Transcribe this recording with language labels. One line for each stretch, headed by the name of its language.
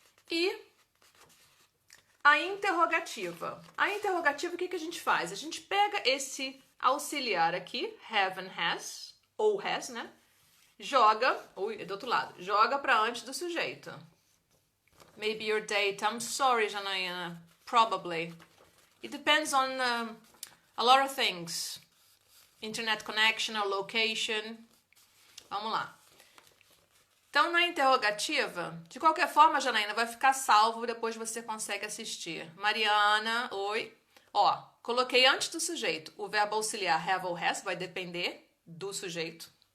Portuguese: E a interrogativa. A interrogativa, o que a gente faz? A gente pega esse auxiliar aqui, have and has, ou has, né? Joga, ui, é do outro lado, joga para antes do sujeito.
English: Maybe your date. I'm sorry, Janaína. Probably. It depends on a lot of things. Internet connection or location.
Portuguese: Vamos lá. Então, na interrogativa, de qualquer forma, Janaína, vai ficar salvo, depois você consegue assistir. Mariana, oi. Ó, coloquei antes do sujeito o verbo auxiliar have ou has, vai depender do sujeito.